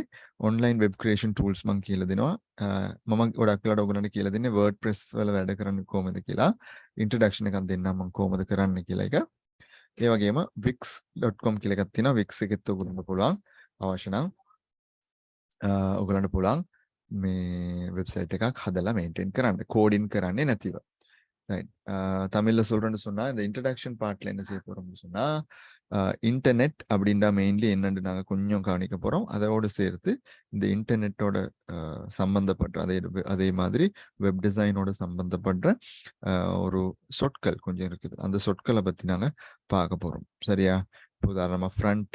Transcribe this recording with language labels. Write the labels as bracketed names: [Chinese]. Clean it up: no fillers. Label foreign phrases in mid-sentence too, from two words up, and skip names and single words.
[English] online web creation tools [Sinhala] මම කියලා දෙනවා. මම ගොඩක් වෙලාවට ඔයගොල්ලන්ට කියලා දෙන්නේ WordPress වල වැඩ කරන්නේ කොහොමද කියලා. introduction එකක් දෙන්නම් මම කොහොමද කරන්නේ කියලා එක. ඒ වගේම wix.com කියලා එකක් තියෙනවා. wix එකෙත් ඔයගොල්ලන්ට පුළුවන්. අවශ්‍ය නම් ඔයගොල්ලන්ට පුළුවන් මේ වෙබ්සයිට් එකක් හදලා මේන්ටේන් කරන්න. කෝඩින් කරන්නේ නැතිව. [Tamil] ரைட் தமிழ்ல சொல்றேன்னு சொன்னா இந்த [English] introduction partல [Tamil] என்ன செய்ய போறோம்னு சொன்னா இன்டர்நெட் அப்படின்னா மெயின்லி என்னன்னு நாங்க கொஞ்சம் கவனிக்க போறோம் அதோடு சேர்த்து இந்த இன்டர்நெட்டோட சம்பந்தப்பட்ட அதே மாதிரி [English] web designஓட [Tamil] சம்பந்தப்பட்ட ஒரு சொற்கள் கொஞ்சம் இருக்குது அந்த சொற்களை பத்தி நாங்க பார்க்க போறோம் சரியா உதாரணமா ஃப்ரண்ட்